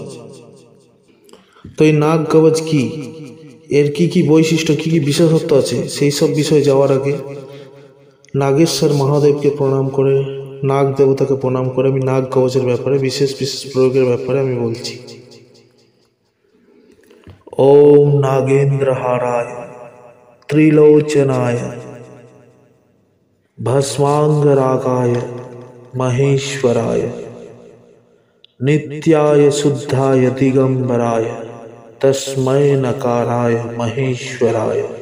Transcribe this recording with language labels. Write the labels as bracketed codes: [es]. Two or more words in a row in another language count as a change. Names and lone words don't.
[bn] তো এই নাগ কবচ কি, এর কি কি বৈশিষ্ট্য, কি কি বিশেষত্ব আছে, সেই সব বিষয়ে যাওয়ার আগে নাগেশ্বর মহাদেবকে প্রণাম করে, নাগ দেবতাকে প্রণাম করে আমি নাগ কবচের ব্যাপারে বিশেষ প্রয়োগের ব্যাপারে আমি বলছি। [sa] ओम नागेंद्रहाराय त्रिलोचनाय भस्मांगरागाय महेश्वराय नित्याय शुद्धाय दिगंबराय तस्मै नकाराय महेश्वराय।